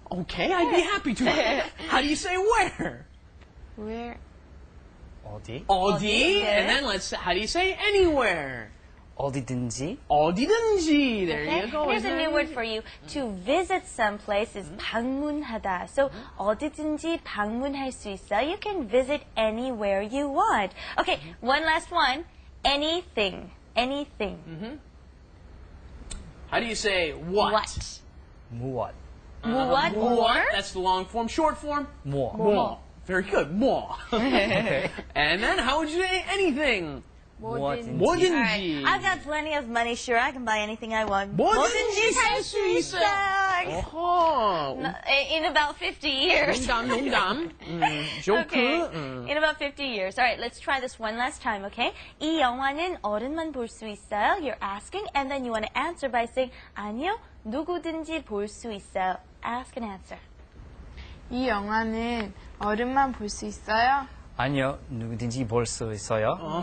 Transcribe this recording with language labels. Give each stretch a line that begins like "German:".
English: Okay, I'd be happy to. How do you say where? Where?
Korean: 어디? 어디. 어디.
English: And then how do you say anywhere?
Korean: 어디든지. 어디든지.
English: There Okay? you go. Here's a Isn't new it word easy? for you. To visit some place is
Korean: 방문하다.
English: So
Korean: 어디든지 방문할 수 있어.
English: You can visit anywhere you want. Okay, one last one. Anything. Anything. How do you say what? What?
Korean: 무엇. 무엇
English: or? That's the long form. Short form?
Korean: 뭐.
English: More. Very good. More. And then how would you say anything?
Korean: 뭐든지. 뭐든지.
English: I've got plenty of money. Sure, I can buy anything I want.
Korean: 뭐든지 살 수 있어. 어허.
English: In about 50 years.
Korean: 농담. 조크.
English: Okay. In about 50 years. All right, let's try this one last time, okay?
Korean: 이 영화는 어른만 볼 수 있어요.
English: You're asking, and then you want to answer by saying
Korean: 아니요, 누구든지 볼 수 있어요.
English: Ask and answer.
Korean: 이 영화는 어른만 볼 수 있어요? 아니요, 누구든지 볼 수 있어요.